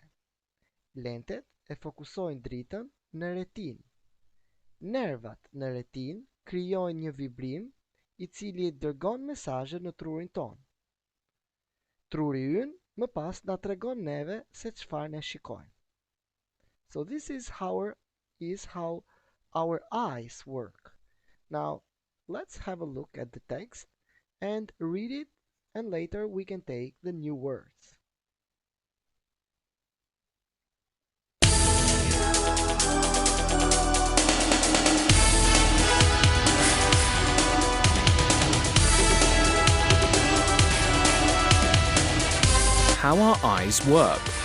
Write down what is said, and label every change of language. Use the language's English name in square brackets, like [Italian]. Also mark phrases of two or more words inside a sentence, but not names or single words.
[Albanian] Lentet e fokusojnë dritën në retinë. Nervat në retinë krijojnë një vibrim I cili dërgon mesazhe në trurin tonë. Truri ynë më pas na tregon neve se çfarë ne shikojmë. [English] So this is how our eyes work. Now, let's have a look at the text and read it, and later we can take the new words. How our eyes work.